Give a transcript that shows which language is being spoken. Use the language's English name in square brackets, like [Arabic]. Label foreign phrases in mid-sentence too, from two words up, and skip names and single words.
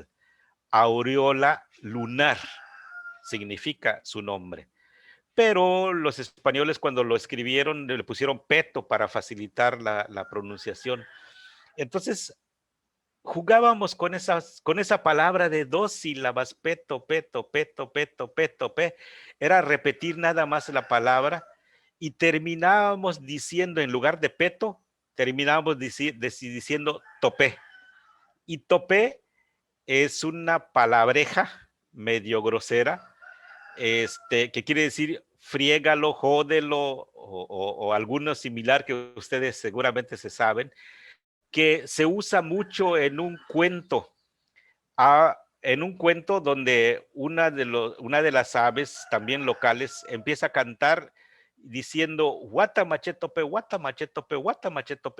[Spanish] Aureola lunar significa su nombre. Pero los españoles, cuando lo escribieron, le pusieron Peto para facilitar la pronunciación. Entonces, jugábamos con esa palabra de 2 sílabas, peto, peto, peto, peto, peto, pe. Era repetir nada más la palabra y terminábamos diciendo, en lugar de peto, terminábamos diciendo topé. Y topé es una palabreja medio grosera, que quiere decir friégalo, jódelo, o alguno similar que ustedes seguramente se saben, que se usa mucho en un cuento, donde una de las aves también locales empieza a cantar diciendo guatamachetope, guatamachetope, guatamachetope.